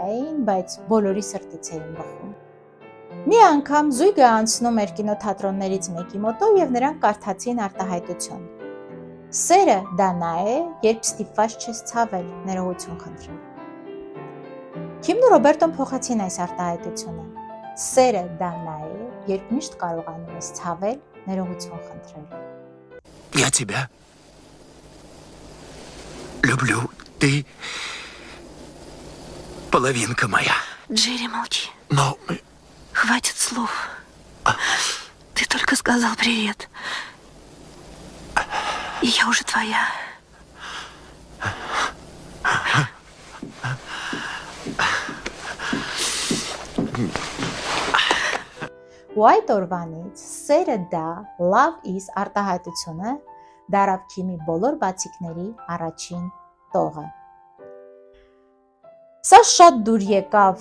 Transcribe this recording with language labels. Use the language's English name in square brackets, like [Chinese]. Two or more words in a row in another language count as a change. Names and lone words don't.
[Armenian] էին, բայց բոլորի սրտից էին բխում։ Մի անգամ զույգը անցնում էր կինոթատրոններից մեկի մոտով և նրանք կարդացին արտահայտություն։ Սերը դա նա է, երբ ստիպված չես ցավել, ներողություն խնդրել։ Քիմն ու Ռոբերտոն փոխեցին այս արտահայտությունը։ Սերը դա նա է, երբ միշտ կարողանում ես ցավել, ներողություն խնդրել։ [Russian] Я тебя люблю, ты половинка моя. Джерри, молчи. Но Хватит слов. Ты только сказал привет. И я уже твоя. [Armenian] Ու այդ օրվանից սերը դա [English] Love is [Armenian] արտահայտությունը դարավ Քիմի բոլոր բացիկների առաջին տողը։ Սա շատ դուր եկավ